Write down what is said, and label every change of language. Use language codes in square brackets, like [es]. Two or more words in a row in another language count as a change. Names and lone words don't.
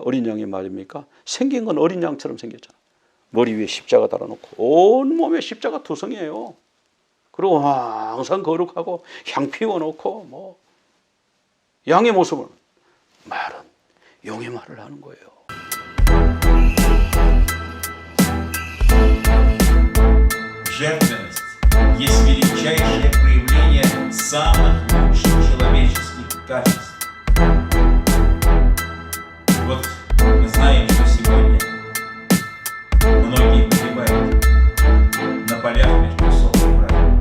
[ko] 어린 양의 말입니까? 생긴 건 어린 양처럼 생겼잖아. 머리 위에 십자가 달아놓고 온 몸에 십자가 투성이에요. 그리고 항상 거룩하고 향 피워놓고 양의 모습을 말은 용의 말을 하는 거예요. [ru] Жертвенность есть величайшее проявление самых лучших человеческих качеств. Вот мы знаем, что сегодня многие погибают на полях междоусобной брани.